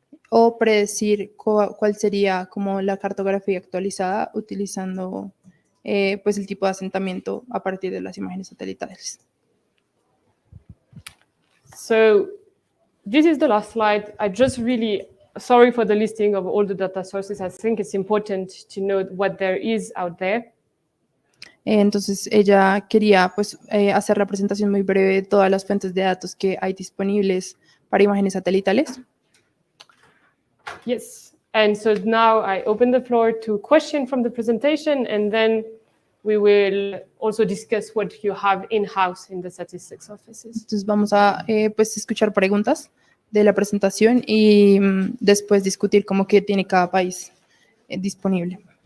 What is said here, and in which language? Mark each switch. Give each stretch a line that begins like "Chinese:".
Spanish: O predecir cuál sería como la cartografía actualizada utilizando pues el tipo de asentamiento a partir de las imágenes satelitales.
English: So this is the last slide. I just really, sorry for the listing of all the data sources. I think it's important to know what there is out there.
Spanish: Entonces ella quería pues hacer la presentación muy breve de todas las fuentes de datos que hay disponibles para imágenes satelitales.
English: Yes, and so now I open the floor to questions from the presentation, and then we will also discuss what you have in-house in the statistics offices.
Spanish: Entonces vamos a pues escuchar preguntas de la presentación y después discutir cómo que tiene cada país disponible.